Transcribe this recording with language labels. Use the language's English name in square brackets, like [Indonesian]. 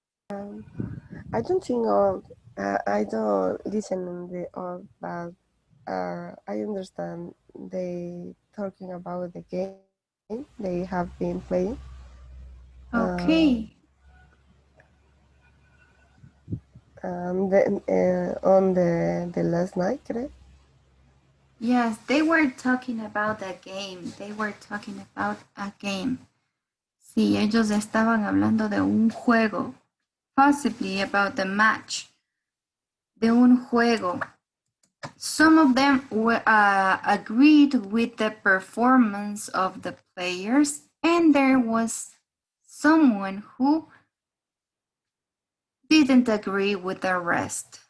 [English] I don't think I don't listen in the all, but I understand they talking about the game they have been playing. Okay. Then on the last night, correct? Yes, they were talking about a game. They were talking about a game. [Spanish] Sí, ellos estaban hablando de un juego. [English] Possibly about the match. [Spanish] De un juego. [English] Some of them were, agreed with the performance of the players, and there was someone who didn't agree with the rest.